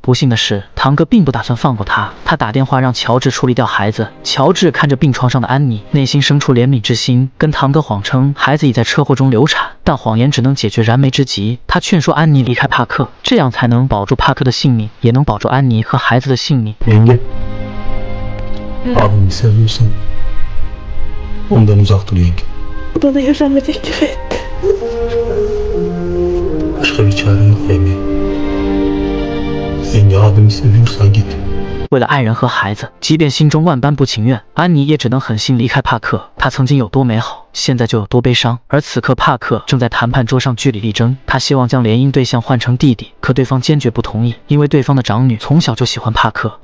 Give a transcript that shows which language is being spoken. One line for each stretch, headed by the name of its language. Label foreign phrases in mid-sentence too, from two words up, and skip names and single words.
Chinese: 不幸的是，堂哥并不打算放过他，他打电话让乔治处理掉孩子。乔治看着病床上的安妮，内心生出怜悯之心，跟堂哥谎称孩子已在车祸中流产，但谎言只能解决燃眉之急。他劝说安妮离开帕克，这样才能保住帕克的性命，也能保住安妮和孩子的性命。
Turkish: Yenge. Abimi seviyorsan ondan uzak dur yenge. Bana yaşamı teklif et. Başka bir çare yok yenge. Yenge abimi seviyorsan git.
Chinese: 为了爱人和孩子，即便心中万般不情愿，安妮也只能狠心离开帕克。她曾经有多美好，现在就有多悲伤。而此刻，帕克正在谈判桌上据理力争，他希望将联姻对象换成弟弟，可对方坚决不同意，因为对方的长女从小就喜欢帕克。